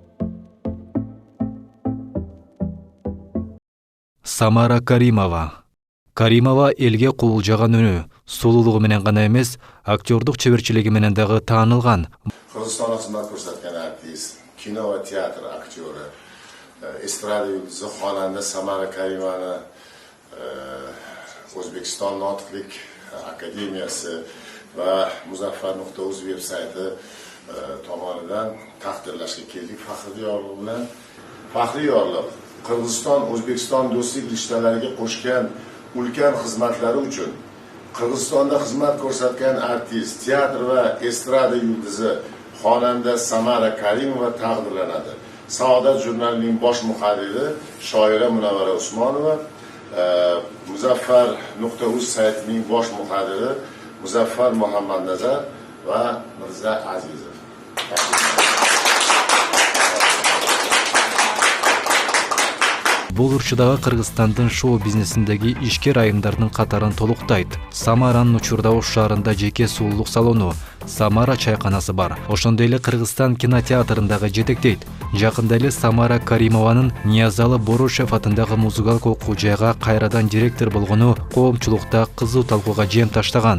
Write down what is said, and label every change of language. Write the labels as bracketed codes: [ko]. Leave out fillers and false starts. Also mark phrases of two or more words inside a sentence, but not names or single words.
[ky] Самара Каримова. Каримова элге куулжаган үнү, сулуулугу менен гана эмес, актёрдук чеберчилиги менен дагы таанылган. Кыргызстанда кызмат көрсөткөн артист, кино ва театр актёру, эстрада юлдузу, хонанда Самара Каримованы [uz] O'zbekiston Notiqlik akademiyasi va Muzaffar.uz veb-sayti tomonidan taqdirlashga keldik. Faxriy yorliq Qirg'iziston O'zbekiston do'stlik rishtalariga qo'shgan ulkan xizmatlari uchun Qirg'izistonda xizmat ko'rsatgan artist, teatr va estrada yulduzi xonanda Samara Karimova taqdirlanadi. Saodat jurnalining bosh muharriri shoira Munavvara Usmonova, Muzaffar.uz saytining bosh muharriri Muzaffar Muhammadnazar va Mirza Azizov. [ky] Бул ырчыдагы Кыргызстандын шоу бизнесиндеги ишкер айымдардын катарын толуктайт. Самаранын Учурдауш шаарында жеке сулуулук салону, Самара чайканасы бар. Ошондой эле Кыргызстан кинотеатрындагы жетектейт. Жакында эле Самара Каримованын Ниязалы Борошев атындагы музыкалык окуу жайга кайрадан директор болгону коомчулукта кызуу талкууга жем таштаган.